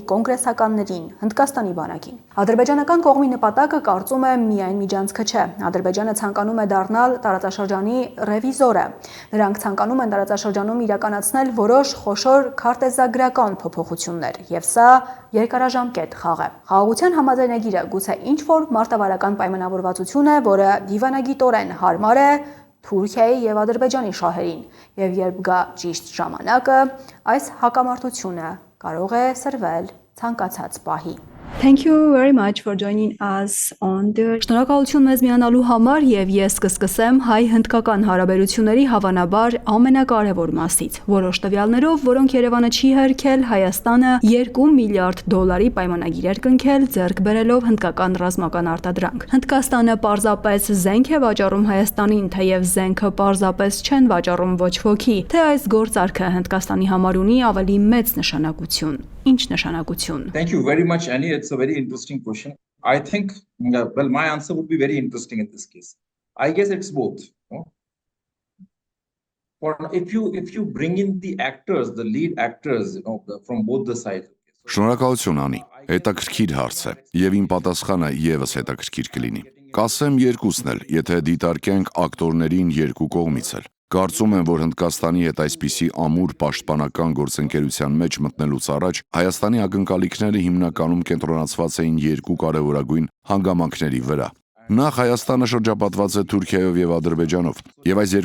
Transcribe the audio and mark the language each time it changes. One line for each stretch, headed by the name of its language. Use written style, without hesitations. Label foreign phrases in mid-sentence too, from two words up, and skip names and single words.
Armenian: կոնգրեսականներին, Հնդկաստանի բանակին։ Ադրբեջանական կողմի նպատակը կարծում է միայն միջանցքը չէ։ Ադրբեջանը ցանկանում է դառնալ տարածաշրջանի ռևիզորը։ Նրանք ցանկանում են տարածաշրջանում իրականացնել որոշ խոշոր քարտեզագրական փոփոխություններ, եւ սա երկարաժամկետ խաղ է։ Խաղաղության համաձայնագիրը գուցե ինչ-որ մարտավարական պայմանավորվածություն է, որը դիվանագիտորեն հարմար է Թուրքիայի եւ Ադրբեջանի շահերին, եւ երբ գա ճիշտ ժամանակը, այս հակամարտությունը կարող է սրվել ցանկացած պահի։
English: Thank you very much for joining us on the
Armenian: Շնորհակալություն մեզ միանալու համար եւ ես կսկսեմ հայ-հնդկական հարաբերությունների հավանաբար ամենակարևոր մասից։ Որոշ տվյալներով, որոնք Երևանը չի հերքել, Հայաստանը $2 միլիարդ պայմանագիր էր կնքել, ձեռք բերելով հնդկական ռազմական արտադրանք։ Հնդկաստանը պարզապես զենք է վաճառում Հայաստանին, թեև զենքը պարզապես չեն վաճառում ոչ ոքի, թե այս գործարքը Հնդկաստանի համար ունի ավելի մեծ նշանակություն։ Ինչ նշանակություն։
English: Thank you very much, Annie. It's a very interesting question. I think, well, my answer would be very interesting in this case. I guess it's both. No? For if you bring in the actors, the lead actors, from both the sides.
Armenian: Շնորհակալություն, Անի։ Հետաքրքիր հարց է, եւ իմ պատասխանը եւս հետաքրքիր կլինի։ Կասեմ երկուսն էլ, եթե դիտարկենք ակտորներին երկու կողմից էլ։ Կարծում եմ, որ Հնդկաստանի հետ այսպիսի ամուր պաշտպանական գործընկերության մեջ մտնելուց առաջ Հայաստանի ակնկալիքները հիմնականում կենտրոնացված էին երկու կարևորագույն հանգամանքների վրա։ Նախ Հայաստանը շրջապատված է Թուրքիայով եւ Ադրբեջանով, եւ այս